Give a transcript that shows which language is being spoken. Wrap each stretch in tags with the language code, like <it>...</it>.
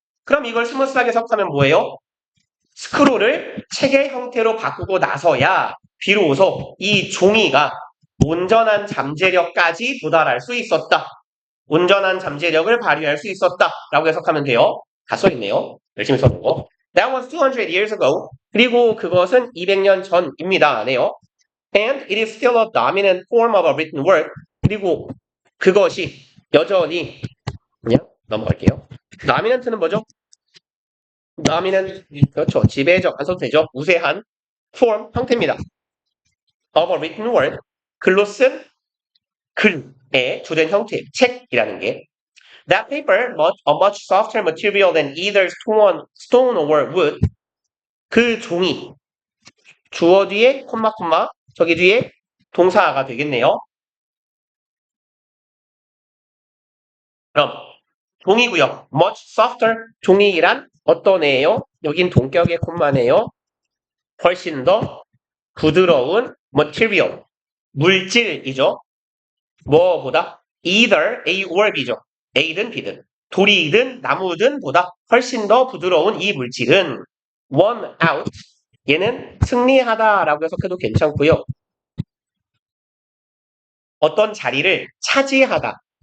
<ko>그럼 이걸 스무스하게 해석하면 뭐예요? 스크롤을 책의 형태로 바꾸고 나서야 비로소 이 종이가 온전한 잠재력까지 도달할 수 있었다. 온전한 잠재력을 발휘할 수 있었다. 라고 해석하면 돼요. 다 써있네요. 열심히 써본 거.</ko> <en>That was 200 years ago.</en> <ko>그리고 그것은 200년 전입니다. 네요.</ko> <en>And it is still a dominant form of a written word.</en> <ko>그리고 그것이 여전히 그냥 넘어갈게요. dominant는 뭐죠? dominant 그렇죠. 지배적 안 써도 되죠. 우세한 form 형태입니다.</ko> <en>of a written word.</en> <ko>글로 쓴 글의 주된 형태, 책이라는 게</ko> <en>That paper, a much softer material than either stone or wood.</en> <ko>그 종이 주어 뒤에 콤마 저기 뒤에 동사가 되겠네요. 그럼 종이고요. much softer 종이란 어떤 애예요? 여긴 동격의 콤마네요. 훨씬 더 부드러운 material 물질이죠. 뭐보다</ko> <en>either A or B</en> <ko>죠. A든 B든 돌이든 나무든 보다 훨씬 더 부드러운 이 물질은</ko> <en>won out</en> <ko>얘는 승리하다라고 해석해도 괜찮고요. 어떤 자리를 차지하다.</ko>